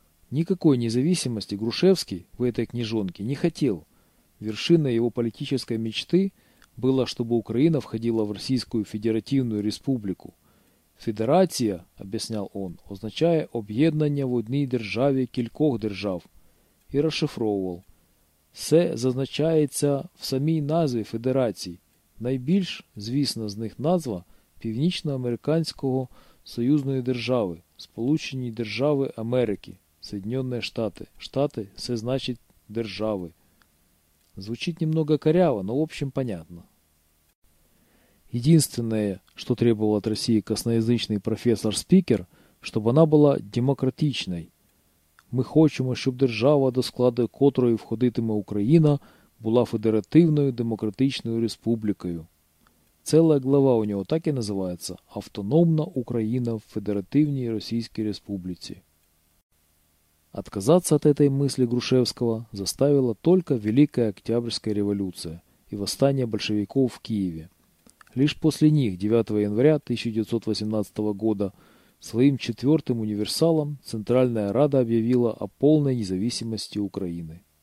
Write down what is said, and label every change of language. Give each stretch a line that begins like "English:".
Russian: Никакой независимости Грушевский в этой книжонке не хотел. Вершиной его политической мечты было, чтобы Украина входила в Российскую Федеративную Республику. «Федерация», – объяснял он, – означает «объединение в одной державе
Ukrainian: кількох держав».
Russian: И расшифровывал:
Ukrainian: «Се зазначається в самій назві федерацій. Найбільш звісна з них назва Північноамериканського союзної держави, Сполучені держави Америки,
Russian: Соединенные Штаты. Штаты – все значит державы». Звучит немного коряво, но в общем понятно. Единственное, что требовал от России косноязычный профессор-спикер, чтобы она была демократичной.
Ukrainian: «Ми хочемо, щоб держава, до складу котрої входитиме Україна, була федеративною демократичною республікою».
Russian: Целая глава у него так и называется
Ukrainian: «Автономна Україна в Федеративній Російській Республіці».
Russian: Отказаться от этой мысли Грушевского заставила только Великая Октябрьская революция и восстание большевиков в Киеве. Лишь после них 9 января 1918 года своим четвертым универсалом Центральная Рада объявила о полной независимости Украины.